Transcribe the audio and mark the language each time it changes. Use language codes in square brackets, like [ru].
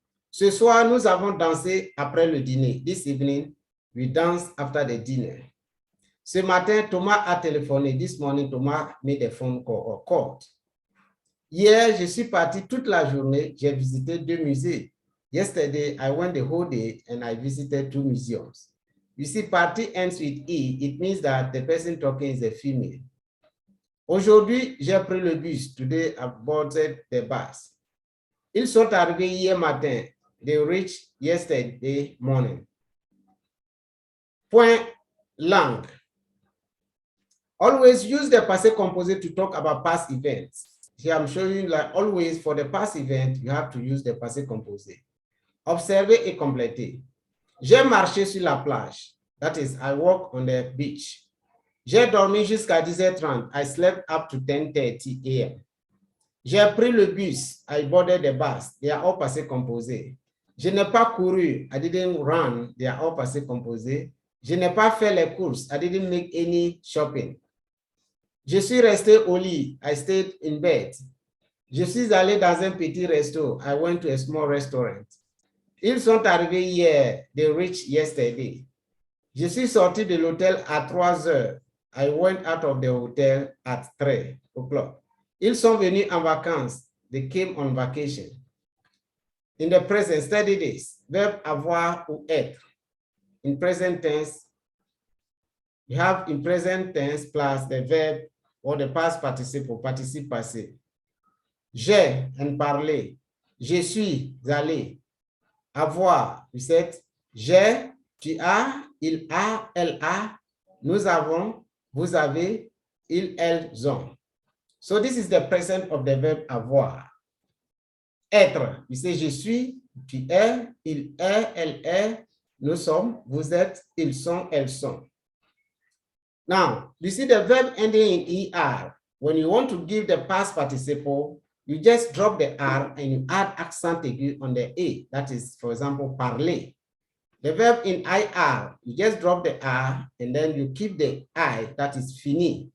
[fr] Ce soir, nous avons dansé après le dîner. [en] This evening, we danced after the dinner. [fr] Ce matin, Thomas a téléphoné. [en] This morning, Thomas made a phone call or called. [fr] Hier, je suis parti toute la journée. J'ai visité 2 musées. [en] Yesterday, I went the whole day and I visited 2 museums. You see, party ends with E. It means that the person talking is a female. [fr] Aujourd'hui, j'ai pris le bus. [en] Today, I boarded the bus. [fr] Ils sont arrivés hier matin. [en] They reached yesterday morning. [fr] Point langue. [en] Always use the passé composé to talk about past events. Here I'm showing you like always for the past event, you have to use the passé composé. [fr] Observer et compléter. J'ai marché sur la plage. [en] That is, I walk on the beach. [fr] J'ai dormi jusqu'à 10h30. [en] I slept up to 10:30 a.m. [fr] J'ai pris le bus. [en] I boarded the bus. They are all passé composé. [fr] Je n'ai pas couru. [en] I didn't run. They are all passé composé. [fr] Je n'ai pas fait les courses. [en] I didn't make any shopping. [fr] Je suis resté au lit. [en] I stayed in bed. [fr] Je suis allé dans un petit resto. [en] I went to a small restaurant. [fr] Ils sont arrivés hier. [en] They reached yesterday. [fr] Je suis sorti de l'hôtel à 3 heures. [en] I went out of the hotel at 3 o'clock. [fr] Ils sont venus en vacances. [en] They came on vacation. In the present, study this. Verb [fr] avoir ou être. [en] In present tense, you have in present tense plus the verb or the past participle, participe passé. [fr] J'ai and parler. Je suis allé. Avoir, [en] you said, [fr] j'ai, tu as, il a, elle a, nous avons, vous avez, ils, elles ont. [en] So this is the present of the verb avoir. [fr] Être, [en] you say [fr] je suis, tu es, il est, elle est, nous sommes, vous êtes, ils sont, elles sont. [en] Now, you see the verb ending in ER. When you want to give the past participle, you just drop the R and you add accent aigu on the A. That is, for example, parler. The verb in IR, you just drop the R and then you keep the I, that is fini.